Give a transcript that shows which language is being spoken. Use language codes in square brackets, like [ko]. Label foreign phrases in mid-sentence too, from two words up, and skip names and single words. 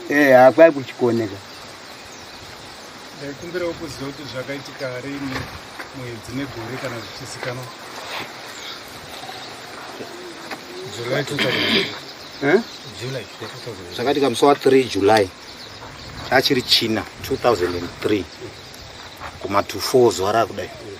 [sn] Eh, hakwai kuchikuoneka. Ndaikumbirawo kuziva kuti zvakaitika rini mwedzi negore kana zvichizikanwa. [en] July two thousand. Eh? July two thousand. [sn] Zvakaitika musi wa-three July. Achiri china, [en] two thousand and three. [sn] Kuma to four zuva rakudai.